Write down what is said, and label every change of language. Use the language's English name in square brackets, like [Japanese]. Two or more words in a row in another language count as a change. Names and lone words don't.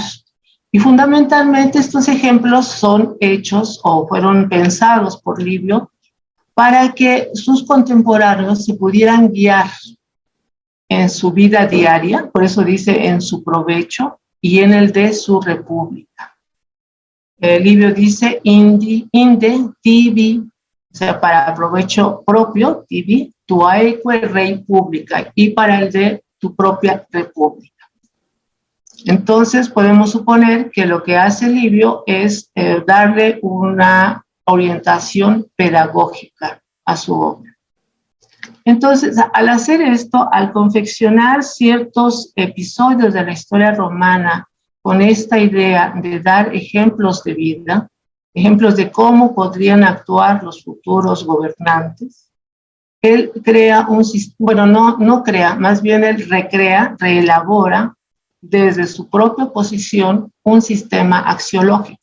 [Spanish] Y fundamentalmente estos ejemplos son hechos o fueron pensados por Livio para que sus contemporáneos se pudieran guiar en su vida diaria, por eso dice en su provecho y en el de su república. Livio dice [Latin] inde tibi, [Spanish] o sea, para provecho propio, [Latin] tibi, tuaeque rei publica, [Spanish] y para el de tu propia república. Entonces podemos suponer que lo que hace Livio es darle una orientación pedagógica a su obra. Entonces, al hacer esto, al confeccionar ciertos episodios de la historia romana con esta idea de dar ejemplos de vida, ejemplos de cómo podrían actuar los futuros gobernantes, él crea un sistema, bueno, no crea, más bien él recrea, reelabora desde su propia posición un sistema axiológico.